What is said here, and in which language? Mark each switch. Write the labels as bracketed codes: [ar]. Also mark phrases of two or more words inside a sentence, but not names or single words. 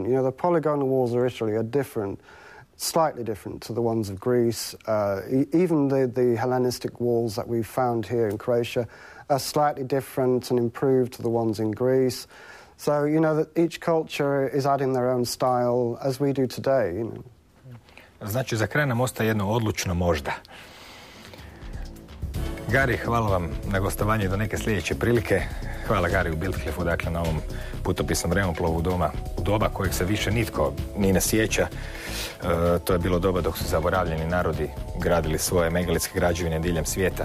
[en] The polygonal walls of Italy are different, slightly different to the ones of Greece. Even the Hellenistic walls that we've found here in Croatia are slightly different and improved to the ones in Greece. So, that each culture is adding their own style, as we do today. [hr] Znači, za kraj nam ostaje jedno odlučno možda. Gari, hvala vam na gostovanje do neke sljedeće prilike. Hvala Gari u Bildkliffu, dakle, na ovom putopisnom vremoplovu u doba kojeg se više nitko ni ne sjeća. To je bilo doba dok su zaboravljeni narodi gradili svoje megalitske građevine diljem svijeta.